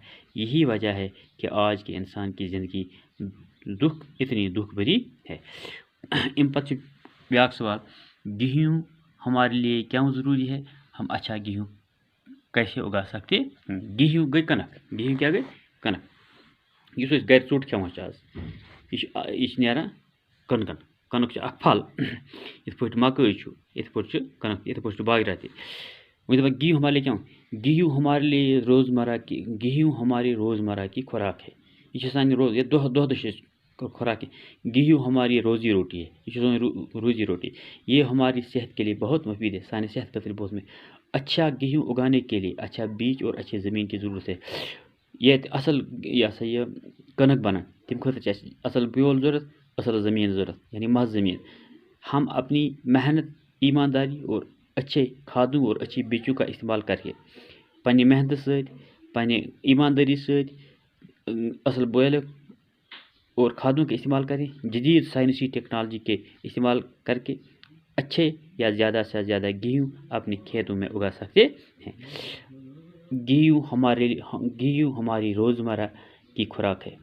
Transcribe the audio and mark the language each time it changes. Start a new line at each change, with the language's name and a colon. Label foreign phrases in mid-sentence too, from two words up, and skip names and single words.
Urdu: یہی وجہ ہے کہ آج کے انسان کی زندگی اتنی دکھ بری ہے۔
Kashmiri: ام پتہ بیاکھ
Urdu: سوال، گیہوں ہمارے لیے کیوں ضروری ہے؟ ہم اچھا گیہوں کیسے اگا سکتے؟
Kashmiri: گیہوں گئی کنک، گیہوں کیا گئی؟ کنک۔ اس گھر ژوٹ کھیوان آز، یہ نیران کنکن، کنک اخ پھل، یت پٲٹھۍ مکٲے چھُ، یت پٲٹھۍ کنک، یت پٲٹھۍ باجرا تہِ۔ وۄنۍ دپان
Urdu: گیہوں ہمارے لیے کیوں؟ گیہوں ہمارے لیے گیہوں ہماری روزمرہ کی خوراک ہے۔ یہ سانی خوراک ہے۔ گیہوں ہماری روزی روٹی ہے، یہ روزی روٹی، یہ ہماری صحت کے لیے بہت مفید ہے،
Kashmiri: سانی صحت خاطر
Urdu: بہت مفید۔ اچھا گیہوں اگانے کے لیے اچھا بیج اور اچھی زمین کی ضرورت ہے۔
Kashmiri: یہ اصل یہ کنک بنان تم خاطر اصل بیول ضرورت، اصل زمین ضرورت، یعنی مز زمین۔
Urdu: ہم اپنی محنت، ایمانداری اور اچھے کھادوں اور اچھی بیجوں کا استعمال کر کے
Kashmiri: پنہ محنت ست، پنہ ایمانداری ست،
Urdu: اصل بیل اور کھادوں کا استعمال کریں، جدید سائنسی ٹیکنالوجی کے استعمال کر کے اچھے یا زیادہ سے زیادہ گیہوں اپنے کھیتوں میں اگا سکتے ہیں۔ گیہوں ہماری روزمرہ کی خوراک ہے۔